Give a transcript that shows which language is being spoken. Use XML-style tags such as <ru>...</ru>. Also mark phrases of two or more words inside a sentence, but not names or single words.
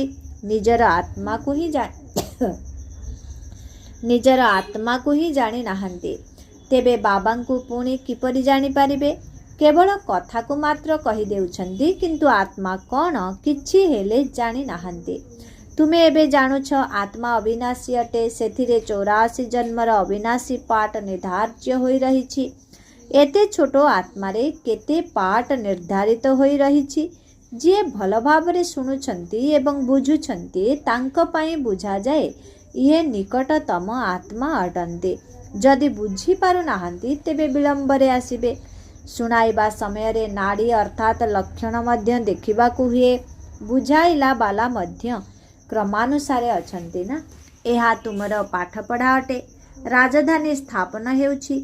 <or>ନିଜର ଆତ୍ମା କୋ ହିଁ ଜାଣି ନାହାନ୍ତି। ତେବେ ବାବାଙ୍କୁ ପୁଣି କିପରି ଜାଣି ପାରିବେ? କେବଳ କଥା କୋ ମାତ୍ର କହି ଦେଉଛନ୍ତି, କିନ୍ତୁ ଆତ୍ମା କଉଣ କିଛି ହେଲେ ଜାଣି ନାହାନ୍ତି। ତୁମେ ଏବେ ଜାଣୁଛ ଆତ୍ମା ଅବିନାଶୀ ଅଟେ। ସେଥିରେ 84 ଜନ୍ମର ଅବିନାଶୀ ପାଠ ନିର୍ଦ୍ଧାର୍ଯ୍ୟ ହୋଇ ରହିଛି। ଏତେ ଛୋଟ ଆତ୍ମାରେ କେତେ ପାଠ ନିର୍ଦ୍ଧାରିତ ହୋଇ ରହିଛି। ଯେ ଭଲ ଭାବରେ ଶୁଣୁଛନ୍ତି ଏବଂ ବୁଝୁଛନ୍ତି ତାଙ୍କୁ ପଇଁ ବୁଝା ଯାଏ ଯେ ନିକଟତମ ଆତ୍ମା ଅଟନ୍ତି। ଯଦି ବୁଝି ପାରୁ ନାହାନ୍ତି ତେବେ ବିଳମ୍ବରେ ଆସିବେ। ଶୁଣାଇବା ସମୟ ରେ ନାଡ଼ି ଅର୍ଥାତ ଲକ୍ଷଣ ମଧ୍ୟ ଦେଖିବାକୁ ହୁଏ। ବୁଝାଇଲା ବାଲା ମଧ୍ୟ କ୍ରମାନୁସାରେ ଅଛନ୍ତି ନା। ଏହା ତୁମର ପାଠ ପଢ଼ା ଅଟେ। ରାଜଧାନୀ ସ୍ଥାପନ ହେଉଛି।</or>